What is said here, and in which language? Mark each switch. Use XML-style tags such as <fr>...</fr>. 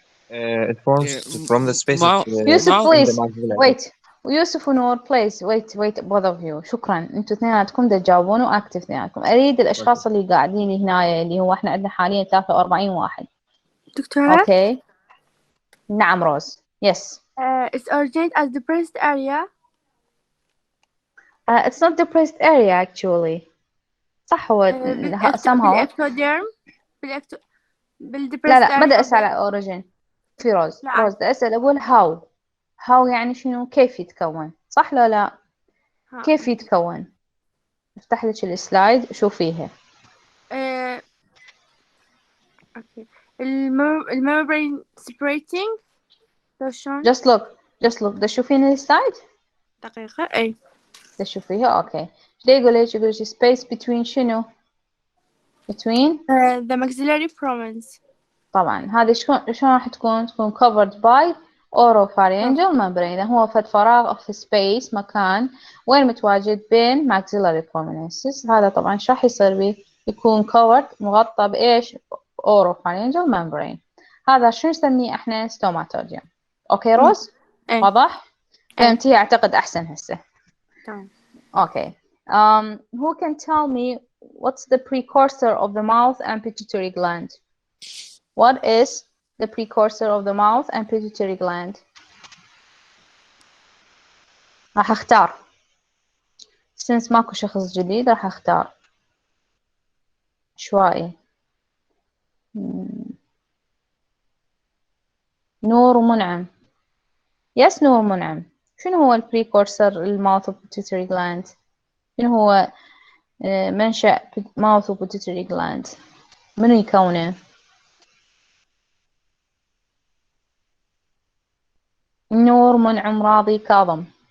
<en>It forms from the space of Yusuf, in please the maxilla. wait. Yusuf ونور please wait both of you.</en> <ar>شكرا. انتوا اثنيناتكم دا تجاوبون واكتف اثنيناتكم. اريد الاشخاص اللي قاعدين هنا اللي هو احنا عندنا حاليا 43 واحد. دكتورة.</ar> <en>Okay. نعم روز. Yes. It's originated as depressed area. It's not depressed area actually.</en> <ar>صح هو somehow. بالdepressed لا</ar> <en>area.</en> <ar>بدأ أسأل على origin. في روز. روز بدأ أسأل أقول how يعني شنو كيف يتكون صح لا لا كيف يتكون افتح لك السلايد شوفيها.</ar> <en>Okay.</en> <ar>الممبرين separating. just look دا تشوفين السلايد دقيقة أي دا تشوفيها أوكي. شو يقول لك space between شنو between</ar> <en>the maxillary prominence.</en> <ar>طبعا هذه شلون راح تكون covered by Oropharyngeal Membrane. إذا هو فد فراغ في space مكان وين متواجد بين Maxillary Prominences. هذا طبعا شو راح يصير به يكون covered مغطى بإيش Oropharyngeal Membrane. هذا شو نسميه إحنا stomatodium. أوكي روز واضح؟ فهمتي أعتقد أحسن هسه. تمام.</ar> <en>Okay. Who can tell me what's the precursor of the mouth and pituitary gland? What is the precursor of the mouth and pituitary gland?</en> <ar>راح اختار. Since ماكو شخص جديد راح اختار. عشوائي. نور ومنعم. Yes نور منعم. شنو هو البريكورسر الماوث pituitary gland؟ شنو هو منشأ mouth pituitary gland؟ منو يكونه؟ نور منعم راضي كاظم.</ar>